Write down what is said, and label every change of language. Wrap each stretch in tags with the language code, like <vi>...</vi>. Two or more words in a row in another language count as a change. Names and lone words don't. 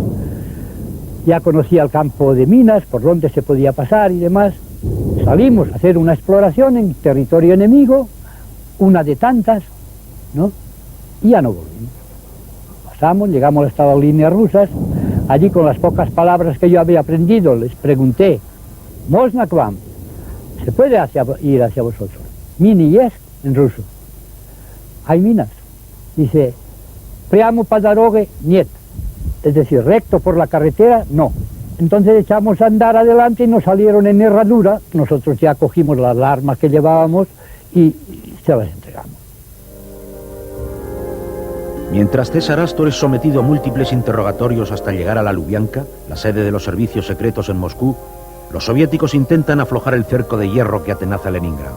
<es>Ya conocía el campo de minas, por donde se podía pasar y demás. Salimos a hacer una exploración en territorio enemigo, una de tantas, ¿no? Y ya no volvimos. Pasamos, llegamos hasta las líneas rusas. Allí, con las pocas palabras que yo había aprendido, les pregunté</es> <ru>Можно к вам?</ru> <es>Se puede ir hacia vosotros.</es> <ru>Мины есть</ru> <es>en ruso. Hay minas. Dice,</es> <ru>прямо по дороге нет.</ru> <es>Es decir, recto por la carretera, no. Entonces echamos a andar adelante y nos salieron en herradura. Nosotros ya cogimos las armas que llevábamos y se las entregamos. Mientras César Astor es sometido a múltiples interrogatorios hasta llegar a la Lubianka, la sede de los servicios secretos en Moscú, los soviéticos intentan aflojar el cerco de hierro que atenaza Leningrado.</es>